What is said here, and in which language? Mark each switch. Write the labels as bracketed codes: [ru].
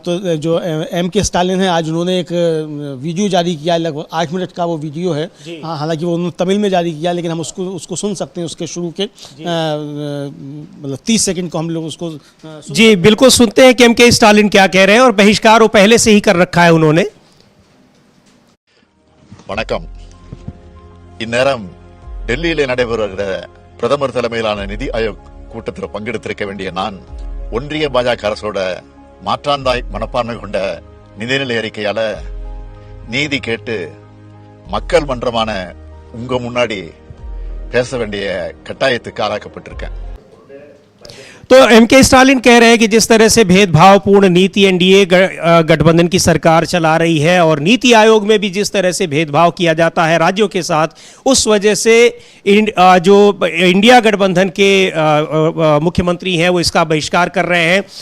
[hi] तो जो M.K. Stalin है, आज उन्होंने एक वीडियो जारी किया, लगभग 8 मिनट का वो वीडियो है। हाँ, हालांकि वो उन्होंने तमिल में जारी किया, लेकिन हम उसको सुन सकते हैं, उसके शुरू के मतलब 30 सेकंड को हम लोग उसको जी बिल्कुल सुनते हैं कि M.K. स्टालिन क्या कह रहे हैं। और बहिष्कार वो पहले से ही कर रखा है उन्होंने। [ta] வணக்கம். இந்நேரம் டெல்லியிலே நடைபெறுகிற பிரதமர் தலைமையிலான நிதி ஆயோக் கூட்டத்தில் பங்கெடுத்திருக்க வேண்டிய நான் ஒன்றிய பாஜக அரசோட மாற்றாந்தாய் மனப்பான்மை கொண்ட நிதிநிலை அறிக்கையால நீதி கேட்டு மக்கள் மன்றமான உங்க முன்னாடி பேச வேண்டிய கட்டாயத்துக்கு ஆளாக்கப்பட்டிருக்கேன். [hi] तो M.K. स्टालिन कह रहे हैं कि जिस तरह से भेदभावपूर्ण नीति एनडीए गठबंधन की सरकार चला रही है और नीति आयोग में भी जिस तरह से भेदभाव किया जाता है राज्यों के साथ, उस वजह से जो इंडिया गठबंधन के मुख्यमंत्री हैं वो इसका बहिष्कार कर रहे हैं।